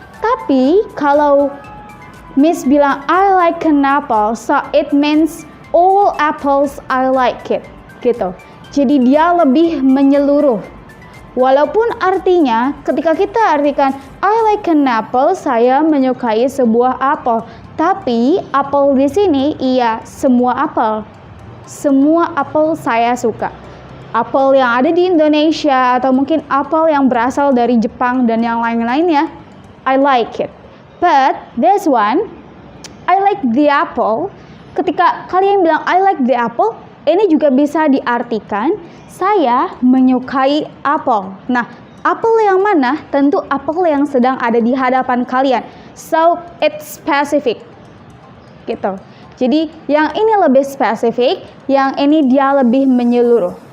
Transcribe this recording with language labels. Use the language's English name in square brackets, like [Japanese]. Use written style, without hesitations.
[Indonesian] Tapi kalau Miss bilang [English] I like an apple, so it means all apples I like it. [Indonesian] Gitu. Jadi dia lebih menyeluruh. Walaupun artinya ketika kita artikan [English] I like an apple, [Indonesian] saya menyukai sebuah apel. Tapi apel di sini iya semua apel. Semua apel saya suka. Apel yang ada di Indonesia atau mungkin apel yang berasal dari Jepang dan yang lain-lainnya, [English] I like it. But this one, I like the apple. [Indonesian] Ketika kalian bilang [English] I like the apple, [Indonesian] ini juga bisa diartikan saya menyukai apel. Nah, apel yang mana? Tentu apel yang sedang ada di hadapan kalian. [English] So, it's specific. Gitu. [Indonesian] Jadi, yang ini lebih spesifik, yang ini dia lebih menyeluruh.